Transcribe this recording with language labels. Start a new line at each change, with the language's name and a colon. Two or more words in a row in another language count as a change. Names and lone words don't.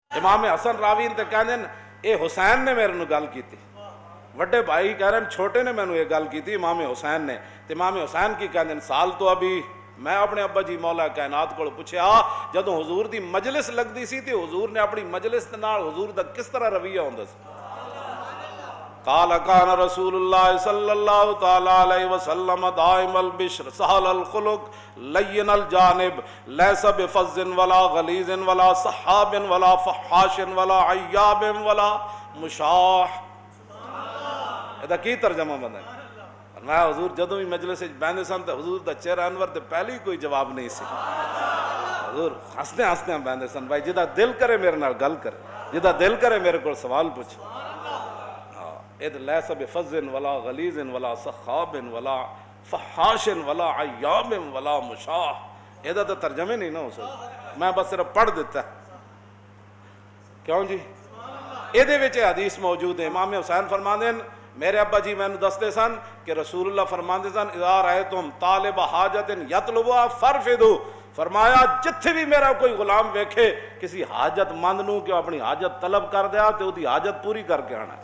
Punjabi: امام حسن راوی تے کہندے اے حسین نے میرے نو گل کیتی، وڈے بھائی کہہ رہے ہیں چھوٹے نے مینوں یہ گل کیتی امام حسین نے، تے امام حسین کی کہندے سال تو ابھی میں اپنے ابا جی مولا کائنات کو پوچھیا جدوں حضور دی مجلس لگدی سی تے حضور نے اپنی مجلس دے نال حضور دا کس طرح رویہ ہوندا سی؟
Arabic: قال كان رسول الله صلى الله تعالى عليه وسلم دائم البشر سهل الخلق لين الجانب ليس بفظ ولا غليظ ولا صحاب ولا فحاش ولا عياب ولا مشاح۔
Punjabi: ادا کی ترجمہ بندا ہے؟ فرمایا حضور جدوں بھی مجلس وچ بیٹھے سن تے حضور دا چہرہ انور تے پہلے ہی کوئی جواب نہیں سی، حضور ہسدے ہسدے بیٹھے سن، بھائی جدا دل کرے میرے نال گل کرے، جدا دل کرے میرے کو سوال پوچھ۔
Arabic: اذ لیس بفظ ولا غلیظ ولا سخاب ولا فحاش ولا عیاب ولا مشاح۔
Urdu: یہ تو ترجمے نہیں نہ ہو سکتا، میں بس صرف پڑھ دیتا کیوں جی؟
Punjabi: یہ حدیث موجود ہے، امام حسین فرماندے ہیں میرے ابا جی میں دستے سن کہ رسول اللہ فرماندے سن
Arabic: اذا رأیتم طالب حاجت یطلبها فرفدوا،
Punjabi: فرمایا جتھے بھی میرا کوئی غلام ویکھے کسی حاجت مند نو کہ اپنی حاجت طلب کر دیا تو دی حاجت پوری کر کے آنا۔